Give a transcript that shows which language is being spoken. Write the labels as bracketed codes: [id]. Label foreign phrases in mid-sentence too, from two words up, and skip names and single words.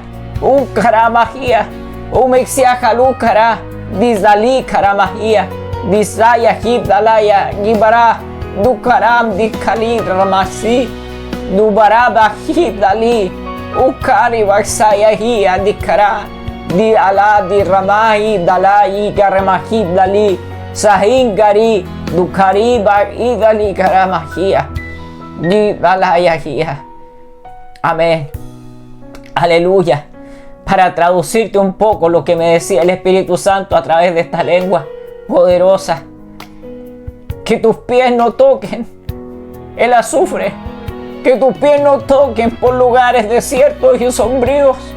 [es] Ukaramahia, umexiajalukara, dizali karamahia, disaya hidalaya, gibara, dukaram dikali ramasi, dubaraba hidali, ukari vaksaya hia dikara, di ala di ramahi dalai karamahidali, sahingari, dukari bag idali karamahia, di dalaya hia. Amén. Aleluya. Para traducirte un poco lo que me decía el Espíritu Santo a través de esta lengua poderosa. Que tus pies no toquen el azufre. Que tus pies no toquen por lugares desiertos y sombríos.